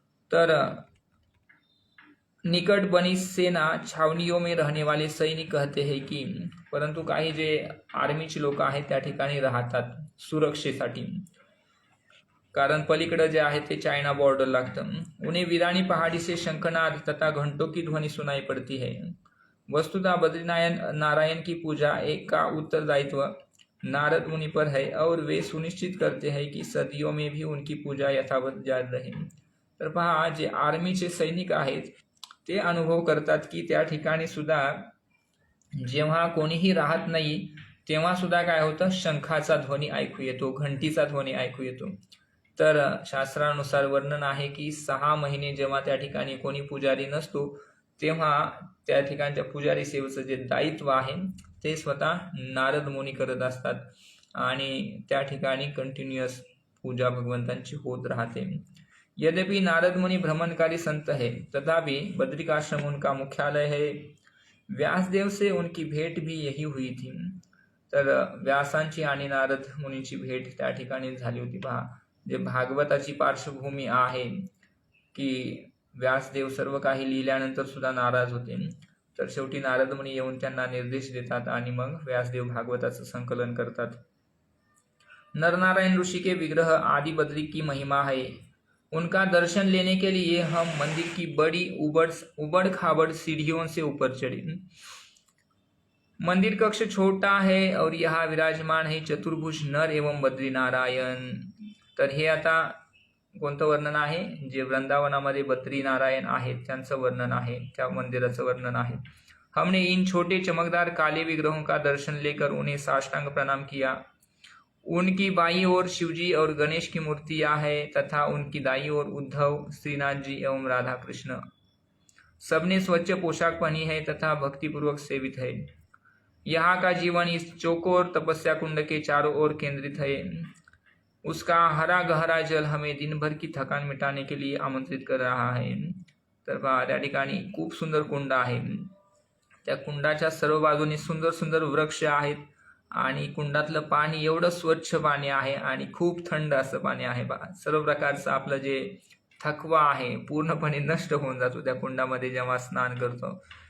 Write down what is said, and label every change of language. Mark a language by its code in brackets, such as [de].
[mr] तर [hi] निकट बनी सेना छावनियों में रहने वाले सैनिक कहते हैं की, [mr] परंतु काही जे आर्मीचे लोक आहेत त्या ठिकाणी राहतात सुरक्षेसाठी, कारण पलीकडे जे आहे ते चाइना बॉर्डर लागतं. [hi] उन्हें वीरानी पहाड़ी से शंखनाद तथा घंटों की ध्वनि सुनाई पड़ती है. वस्तुतः नारायण की पूजा एक का उत्तरदायित्व नारद मुनि पर है और वे सुनिश्चित करते हैं की सदियों में भी उनकी पूजा यथावत जारी रहे. [mr] तर पहा, जे आर्मीचे सैनिक आहेत ते अनुभव करतात की त्या ठिकाणी सुद्धा जेव्हा कोणीही राहत नाही तेव्हा सुद्धा काय होतं, शंखाचा ध्वनी ऐकू येतो, घंटीचा ध्वनी ऐकू येतो. तर शास्त्रानुसार वर्णन आहे की 6 महिने जेव्हा त्या ठिकाणी कोणी पुजारी नसतो तेव्हा त्या ठिकाणच्या पुजारी सेवेचं जे दायित्व आहे ते स्वतः नारद मुनी करत असतात आणि त्या ठिकाणी कंटिन्युअस पूजा भगवंतांची होत राहते. [hi] यद्यपि नारद मुनि भ्रमणकारी संत है, तथापि बद्रिकाश्रम उनका मुख्यालय है. व्यासदेव से उनकी भेट भी यही हुई थी. [mr] तर व्यासांची आणि नारद मुनीची भेट त्या ठिकाणी झाली होती. पहा, जे भागवताची पार्श्वभूमी आहे की व्यासदेव सर्व काही लिहिल्यानंतर सुद्धा नाराज होते, तर शेवटी नारद मुनी येऊन त्यांना निर्देश देतात आणि मग व्यासदेव भागवताचं संकलन करतात. [hi] नरनारायण ऋषि के विग्रह आदि बद्री की महिमा है. उनका दर्शन लेने के लिए हम मंदिर की बड़ी उबड़ खाबड़ सीढ़ियों से ऊपर चढ़े. मंदिर कक्ष छोटा है और यहाँ विराजमान है चतुर्भुज नर एवं बद्री नारायण. [mr] तर हे आता कोणतं वर्णन आहे, जे वृंदावनामध्ये बद्री नारायण आहेत त्यांचं वर्णन आहे, त्या मंदिराचं वर्णन आहे. [hi] हमने इन छोटे चमकदार काले विग्रहों का दर्शन लेकर उन्हें साष्टांग प्रणाम किया. उनकी बाईं ओर शिवजी और गणेश की मूर्तियां है तथा उनकी दाईं ओर उद्धव, श्रीनाथ जी एवं राधा कृष्ण. सबने स्वच्छ पोशाक पहनी है तथा भक्तिपूर्वक सेवित है. यहाँ का जीवन इस चौकोर तपस्या कुंड के चारों ओर केंद्रित है. उसका हरा गहरा जल हमें दिन भर की थकान मिटाने के लिए आमंत्रित कर रहा है. [mr] तर त्या ठिकाणी खूप सुंदर कुंड आहे. त्या कुंडाच्या सर्व बाजूनी सुंदर सुंदर वृक्ष आहेत आणि कुंडातलं पाणी एवढं स्वच्छ पाणी आहे आणि खूप थंड असं पाणी आहे. बघा, सर्व प्रकारचं आपलं जे थकवा आहे पूर्णपणे नष्ट होऊन जातो त्या कुंडामध्ये जेव्हा स्नान करतो.